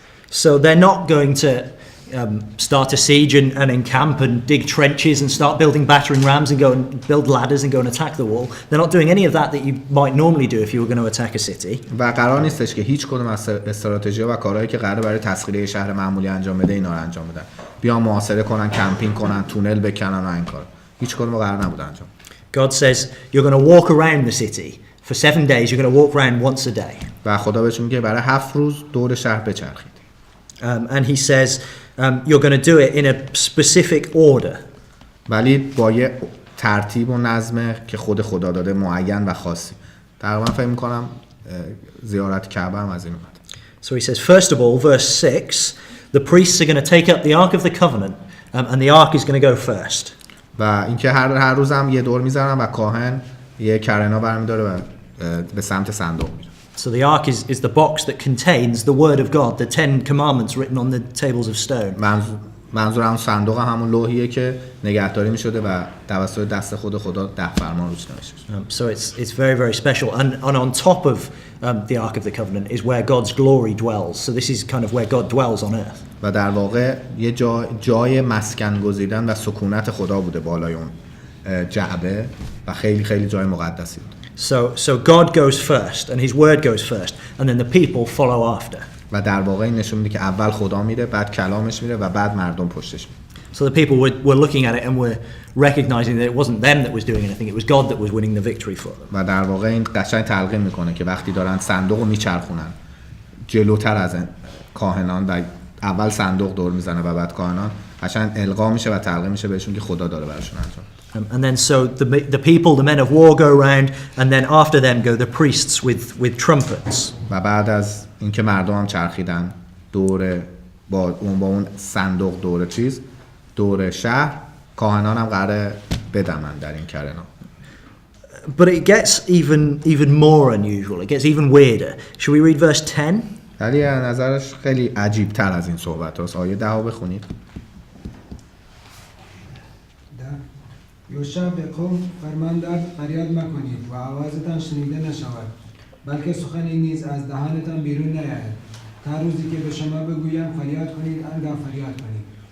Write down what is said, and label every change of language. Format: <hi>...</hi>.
<en>So they're not going to start a siege and encamp and dig trenches and start building battering rams and go and build ladders and go and attack the wall. They're not doing any of that you might normally do if you were going to attack a city.</en> <fa>و قرار نیستش که هیچ کدوم از استراتژی و کارهایی که قراره برای تسخیر شهر معمولی انجام بده اینا رو انجام بدن. بیان محاصره کنن، کمپینگ کنن، تونل بکنن و این کار. هیچ کدوم قرار نبود انجام.</fa> <en>God says you're going to walk around the city for 7 days. You're going to walk around once a day.</en> <fa>و خدا بهشون میگه برای 7 روز دور شهر بچرخید.</fa> <en>And he says you're going to do it in a specific order.</en> <fa>ولی با یه ترتیب و نظم که خدا داده معین و خاصی. تقریبا فکر می‌کنم زیارت کعبه هم از این اومد.</fa> <en>So he says, first of all, verse 6, the priests are going to take up the Ark of the Covenant, and the Ark is going to go first.</en> <fa>و اینکه هر روز هم یه دور می‌زنن و کاهن یه کرنا برمی‌داره و به سمت صندوق میره.</fa> <en>So the Ark is the box that contains the Word of God, the 10 commandments written on the tables of stone.</en> <fa>منظور همون صندوق همون لوحیه که نگهداری می‌شده و توسط دست خدا 10 فرمان روش نوشته شده.</fa> <en>So it's very, very special. And on top of the Ark of the Covenant is where God's glory dwells. So this is kind of where God dwells on earth.</en> <fa>و در واقع یه جای مسکن گزیدن و سکونت خدا بوده بالای اون جعبه و خیلی خیلی جای مقدسی بود.</fa> <en>So God goes first and his word goes first and then the people follow after.</en> <fa>و در واقع این نشون میده که اول خدا میره، بعد کلامش میره و بعد مردم پشتش میره.</fa> <en>So the people were looking at it and were recognizing that it wasn't them that was doing anything, it was God that was winning the victory for them.</en> <fa>و در واقع این قشنگ تلقین میکنه که وقتی دارن صندوقو میچرخونن جلوتر از کاهنان و اول صندوق دور میزنه و بعد کاهنان، قشنگ القا میشه و تلقین میشه بهشون که خدا داره براشون انجام.</fa> <en>And then so the people, the men of war go around, and then after them go the priests with trumpets.</en> <fa>و بعد از اینکه مردم هم چرخیدن دور با اون صندوق دور شهر، کاهنان هم قراره بدمن در این کرنا.</fa> <en>But it gets even more unusual. It gets even weirder. Should we read verse 10?</en> <fa>ولی نظرش خیلی عجیب تر از این صحبت هست. آیه 10 بخونید. یوشع به قوم فرماندند فریاد مکنید و آوازتان شنیده نشود، بلکه سخنی نیز از دهانتان بیرون نیاید، تا روزی که به شما بگویم فریاد کنید آنگاه فریاد کنید.</fa>